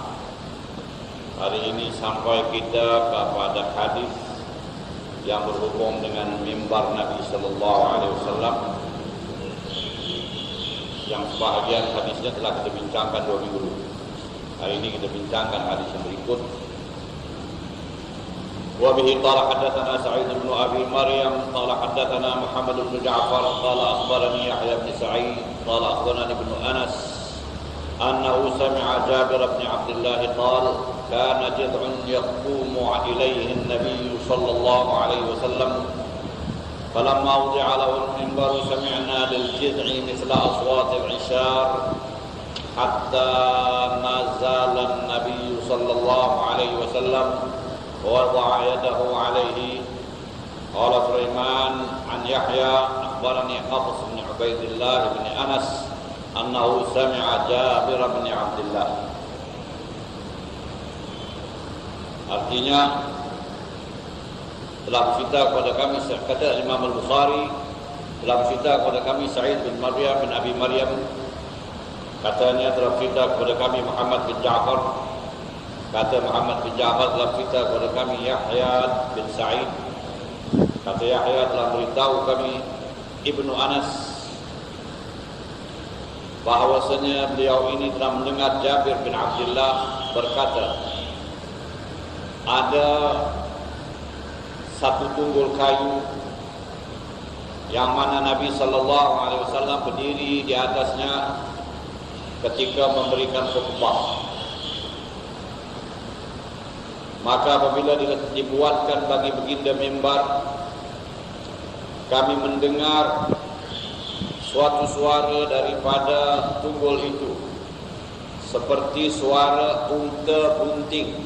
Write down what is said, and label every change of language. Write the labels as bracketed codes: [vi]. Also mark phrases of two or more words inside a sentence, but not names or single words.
[ms] Hari ini sampai kita kepada hadis yang berhubung dengan mimbar Nabi [ar] صلى الله عليه وسلم [ms] yang sebahagian hadisnya telah kita bincangkan 2 minggu lalu. Hari ini kita bincangkan hadis yang berikut. [ar] وبه قال حدثنا سعيد بن أبي مريم قال حدثنا محمد بن جعفر قال أخبرني يحيى بن سعيد قال أخبرني ابن أنس أنه سمع جابر بن عبد الله قال كان جذع يقوم إليه النبي صلى الله عليه وسلم فلما وضع له المنبر سمعنا للجذع مثل أصوات العشار حتى نزل النبي صلى الله عليه وسلم ووضع يده عليه. قال سليمان عن يحيى أخبرني حفص بن عبيد الله بن أنس أنه سمع جابر بن عبد الله. [ms] Artinya telah bercerita kepada kami, kata Imam Al-Bukhari, telah bercerita kepada kami Sa'id bin Maryam bin Abi Maryam, katanya telah bercerita kepada kami Muhammad bin Ja'far. Kata Muhammad bin Ja'far telah cerita kepada kami Yahya bin Sa'id. Kata Yahya telah beritahu kami Ibnu Anas bahawasanya beliau ini telah mendengar Jabir bin Abdullah berkata, ada satu tunggul kayu yang mana Nabi [ar] صلى الله عليه وسلم [ms] berdiri di atasnya ketika memberikan khutbah. Maka apabila dibuatkan bagi baginda mimbar, kami mendengar suatu suara daripada tunggul itu seperti suara unta bunting.